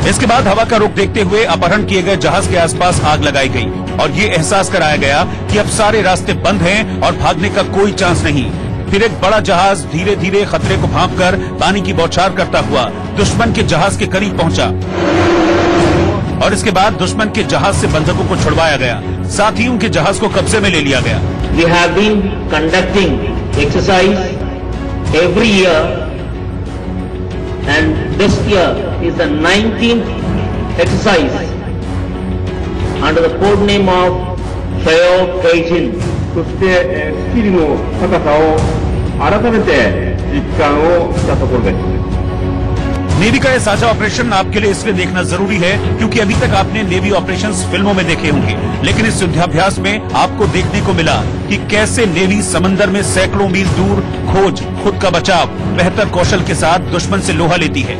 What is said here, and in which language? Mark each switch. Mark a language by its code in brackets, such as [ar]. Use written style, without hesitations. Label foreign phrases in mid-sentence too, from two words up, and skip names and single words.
[hi] इसके बाद हवा का रुख देखते हुए अपहरण किए गए जहाज के आसपास आग लगाई गई और ये एहसास कराया गया कि अब सारे रास्ते बंद हैं और भागने का कोई चांस नहीं। फिर एक बड़ा जहाज धीरे धीरे खतरे को भांपकर पानी की बौछार करता हुआ दुश्मन के जहाज के करीब पहुंचा और इसके बाद दुश्मन के जहाज से बंधकों को छुड़वाया गया, साथ ही उनके जहाज को कब्जे में ले लिया गया। [en] We have been conducting exercise every year, and this year is the 19th exercise under the code name of Sayo Keijin. [ja] そしてスキルの高さを改めて実感をしたところです。 [hi] नेवी का यह साझा ऑपरेशन आपके लिए इसलिए देखना जरूरी है क्योंकि अभी तक आपने नेवी ऑपरेशंस फिल्मों में देखे होंगे, लेकिन इस युद्धाभ्यास में आपको देखने को मिला कि कैसे नेवी समंदर में सैकड़ों मील दूर खोज, खुद का बचाव, बेहतर कौशल के साथ दुश्मन से लोहा लेती है।